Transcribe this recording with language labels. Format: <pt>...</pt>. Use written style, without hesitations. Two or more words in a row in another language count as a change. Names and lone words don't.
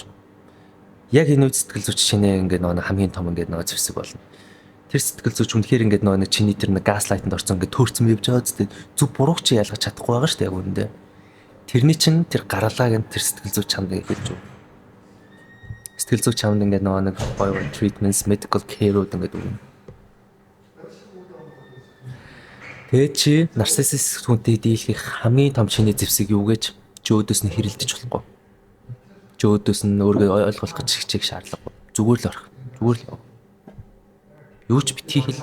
<mn>Яг энэ үед сэтгэл зүйч чинээ ингээд нөгөө хамгийн том ингээд нөгөө зэвсэг болно. Тэр сэтгэл зүйч үнэхээр ингээд нөгөө чиний тэр нэг гаслайтанд орсон ингээд төөрцөн явж байгаа зү зөв бурууг чи ялгаж чадахгүй байгаа шүү дээ яг үүндээ. Тэрний чинь тэр гаргалааг нь тэр сэтгэл зүйч чамд хэлж өг. Сэтгэл зүйч чамд ингээд нөгөө нэг гоё</mn> <en>treatments, medical care-</en> <mn>ууд ингээд өгнө. Тэгээ чи нарциссист хүнтэй дийлэх хамгийн том чиний зэвсэг юу гэж чи өөдөөс нь хэрэлдэж болохгүй. Чи өөдөөс нь өөрийгөө ойлгох гэж хичээх шаардлагагүй. Зүгээр л орох. Зүгээр л. Юу ч битгий хэл.</mn>